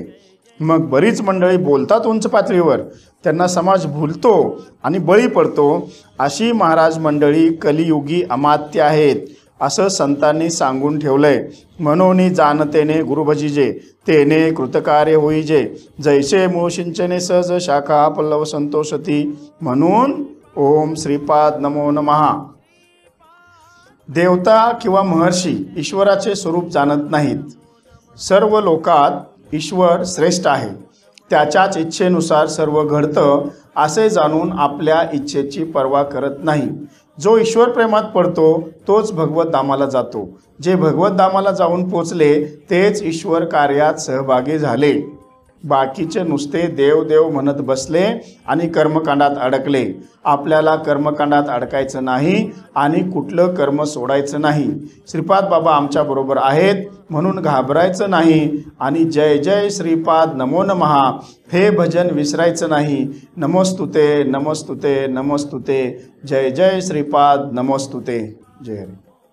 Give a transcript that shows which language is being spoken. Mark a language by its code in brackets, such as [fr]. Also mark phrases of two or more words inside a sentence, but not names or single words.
[mr] मग बरीच मंडळी बोलतात उंच पातळीवर, त्यांना समाज भुलतो आणि बळी पडतो। अशी महाराज मंडळी कलियुगी अमात्य आहेत असं संतांनी सांगून ठेवलंय। मनोनी जाणतेने गुरुभजिजे, तेने कृतकार्य होईजे, जैसे मूळ सिंचने सहज शाखा पल्लव संतोषती। [sa] म्हणून ओम श्रीपाद नमो नमः। [mr] देवता किंवा महर्षी ईश्वराचे स्वरूप जाणत नाहीत। सर्व लोकात ईश्वर श्रेष्ठ आहे, त्याच्याच इच्छेनुसार सर्व घडतं असे जाणून आपल्या इच्छेची पर्वा करत नाही। जो ईश्वर प्रेमात पडतो तोच भगवत धामाला जातो। जे भगवत धामाला जाऊन पोचले तेच ईश्वर कार्यात सहभागी झाले। बाकीचे नुसते देव देव म्हणत बसले आणि कर्मकांडात अडकले। आपल्याला कर्मकांडात अडकायचं नाही आणि कुठलं कर्म सोडायचं नाही। श्रीपाद बाबा आमच्या बरोबर आहेत म्हणून घाबरायचं नाही आणि जय जय श्रीपाद नमो नमः हे भजन विसरायचं नाही। [sa] नमोस्तुते नमोस्तुते नमोस्तुते, जय जय श्रीपाद नमोस्तुते। [mr] जय हरी।